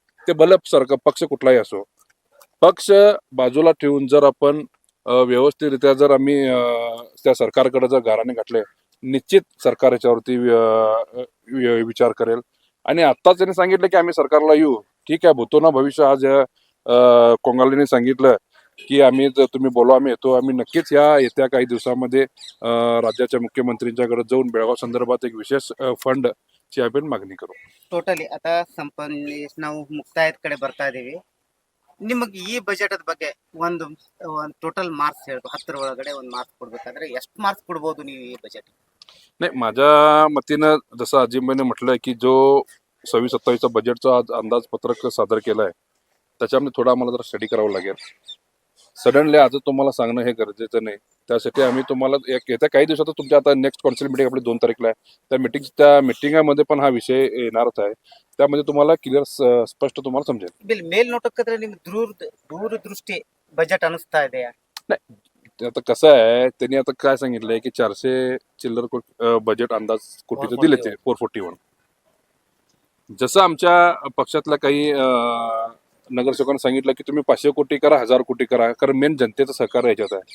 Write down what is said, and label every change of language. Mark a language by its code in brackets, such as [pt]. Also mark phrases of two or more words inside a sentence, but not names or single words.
[mr] ते भले सरकार पक्ष कुठलाही असो, पक्ष बाजूला ठेवून जर आपण व्यवस्थितरित्या जर आम्ही त्या सरकारकडे जर गाराने घातले, निश्चित सरकार याच्यावरती विचार करेल. आणि आत्ताच त्यांनी सांगितलं की आम्ही सरकारला येऊ, ठीक आहे, भूतो ना भविष्य. आज कोंगालेने सांगितलं की आम्ही तुम्ही बोलवा आम्ही येतो. आम्ही नक्कीच येत्या काही दिवसामध्ये राज्याच्या मुख्यमंत्र्यांच्याकडे जाऊन बेळगाव संदर्भात एक विशेष फंड ची आपण मागणी करू. [kn] ಟೋಟಲಿ आता ನಾವು ಮುಕ್ತಾಯದ ಕಡೆ ಬರ್ತಾ ಇದೀವಿ. ನಿಮಗೆ ಈ ಬಜೆಟ್ ಬಗ್ಗೆ ಒಂದು [en] total marks [kn] ಹೇಳ್ಬೇಕು, 10 ಒಳಗಡೆ ಒಂದು ಮಾರ್ಕ್ಸ್ ಕೊಡ್ಬೇಕಾದ್ರೆ ಎಷ್ಟು ಮಾರ್ಕ್ಸ್ ಕೊಡ್ಬೋದು ನೀವು ಈ ಬಜೆಟ್? [mr] नाही, माझ्या मतीनं जसं अजिमबाईने म्हटलंय की जो 26-27चा बजेटचा आज अंदाजपत्रक सादर केलाय त्याच्यामध्ये थोडा आम्हाला जरा स्टडी करावं लागेल. सडनली आज तुम्हाला सांगणं हे गरजेचं नाही. त्यासाठी आम्ही तुम्हाला येत्या काही दिवसात तुमच्या आता [en] next council meeting [mr] आपली 2 तारीखला आहे, त्या मिटिंगामध्ये पण हा विषय येणारच आहे. त्यामध्ये तुम्हाला क्लिअर स्पष्ट तुम्हाला समजेल. [kn] ಮೇಲ್ನೋಟಕ್ಕೆ ನಿಮ್ಗೆ ದೂರದೃಷ್ಟಿ ಬಜೆಟ್ ಅನಿಸ್ತಾ ಇದೆಯಾ? [mr] आता कसं आहे, त्यांनी आता काय सांगितलंय की 400 चिल्लर बजेट अंदाज कोटीचं दिले ते 441. जसं आमच्या पक्षातल्या काही नगरसेवकांनी सांगितलं की तुम्ही 500 कोटी करा, 1000 कोटी करा, कारण मेन जनतेचं सहकार्य याच्यात आहे.